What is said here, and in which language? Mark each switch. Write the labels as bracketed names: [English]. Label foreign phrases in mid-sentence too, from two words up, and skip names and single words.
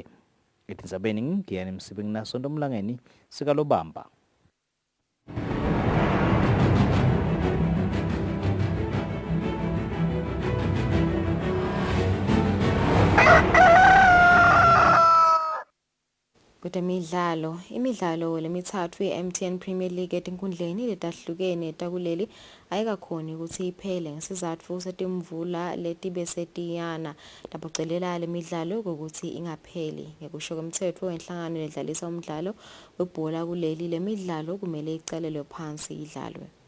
[Swati] Etindzabeni ngingiyani Msibi Sondomlangeni sikalobamba. Imidlalo lemithathu ye-MTN Premier League etinkundleni letahlukene takuleli ayikakhoni ukuthi iphele ngesizatfu setimvula letibesitiyana laphocelela lemidlalo ukuthi ingapheli. Ngekusho komthetho wenhlangano ledlalisa umdlalo webhola kuleli lemidlalo kumele icalelwe phansi idlalwe.